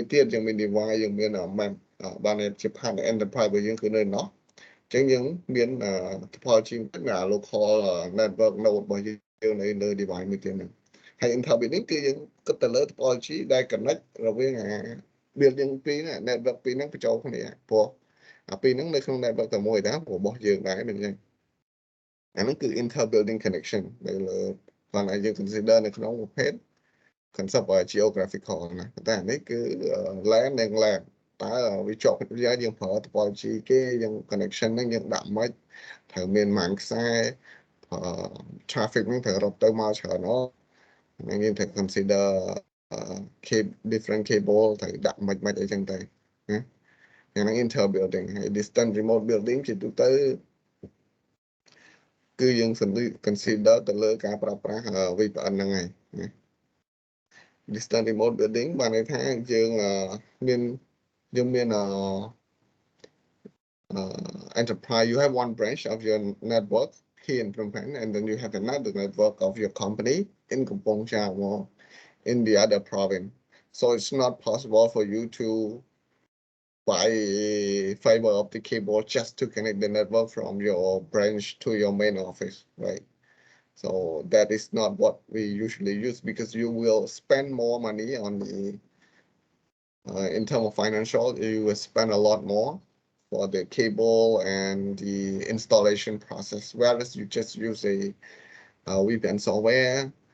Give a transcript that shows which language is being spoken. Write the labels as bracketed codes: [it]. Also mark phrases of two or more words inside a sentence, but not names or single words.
[km] ទៀតយើងមាន device យើងមាន map បានជា [en] part enterprise [km] របស់យើងគឺនៅនោះអញ្ចឹងយើងមាន topology ណា [en] local network node [km] របស់យើងនៅ លើ device មួយទៀតហ្នឹងហើយ [en] inter building [km] គឺយើងគិតទៅលើ topology ដែល connect រវាងbuilding ពីរ network ពីរហ្នឹងបញ្ចូលគ្នាព្រោះអាពីរហ្នឹងនៅក្នុង network តែមួយតារបស់យើងដែរមិនអញ្ចឹងអាហ្នឹងគឺ [en] inter building connection [km] នៅលើបានឲ្យយើង consider នៅក្នុងប្រភេទ [en] concept geographical [km] ណាតែអានេះគឺ LAN និង LAN តើវាជាប់គ្នាយើងប្រើ topology គេយើង connection ហ្នឹងយើងដាក់មិនត្រូវមានម៉ានខ្សែ traffic ហ្នឹងត្រូវរត់ទៅមកច្រើនអត់ហ្នឹងយើងត្រូវ consider [en] different cable [km] ត្រូវដាក់មិនអីចឹងទៅណាហ្នឹង [en] inter building [km] ហើយ [en] distant remote building [km] ជាទូទៅគឺយើង consider ទៅលើការប្រើប្រាស់ VPN ហ្នឹងហើយណា [en] distant remote building [km] បានន័យថាយើងមាន [en] enterprise you have one branch of your network here in Phnom Penh and then you have another network of your company in Kampong Cham or in the other province so it's not possible for you to buy fiber optic cable just to connect the network from your branch to your main office right so that is not what we usually use because you will spend more money on the in terms of financial, you will spend a lot more for the cable and the installation process, whereas you just use a VPN software.